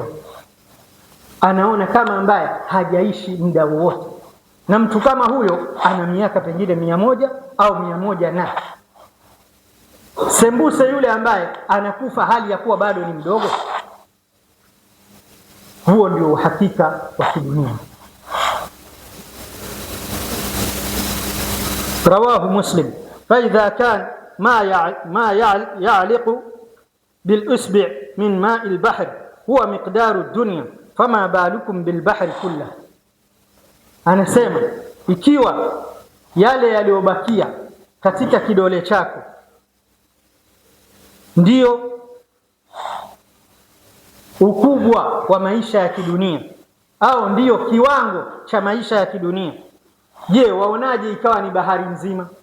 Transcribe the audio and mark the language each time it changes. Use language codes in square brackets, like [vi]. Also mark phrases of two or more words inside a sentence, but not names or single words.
[sw] Anaona kama ambaye hajaishi muda wowote, na mtu kama huyo ana miaka pengine 100 au 100 na sembuse yule ambaye anakufa hali ya kuwa bado ni mdogo. Huo ndio uhakika wa kidunia. Rawahu Muslim. [ar] فإذا كان ما يعلق بالأسبع من ماء البحر هو مقدار الدنيا فما بالكم بالبحر كله. [sw] Anasema ikiwa yale yaliyobakia katika kidole chako ndio ukubwa wa maisha ya kidunia, au ndiyo kiwango cha maisha ya kidunia, je, waonaje ikawa ni bahari nzima?